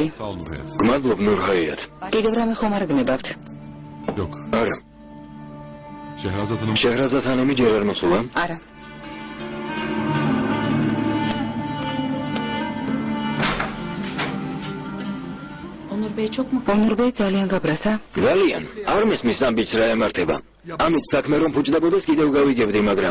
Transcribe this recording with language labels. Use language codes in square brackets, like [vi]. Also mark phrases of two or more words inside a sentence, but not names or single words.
[ka] გმადლობ ნურჰაიათ. კიდევ რამე ხომ არ გნებავთ? [tr] Yok. [ka] არა. Şehrazat Hanım. შეჰრაზად ჰანიმი ჯერ არ მოსულა? არა. ონურბეი ძალიან გაბრასა? ძალიან. არ მისმის ამ ბიჭს რა ემართება. ამით საქმე რომ ფუჭდებოდეს კიდევ გავიგებდი, მაგრამ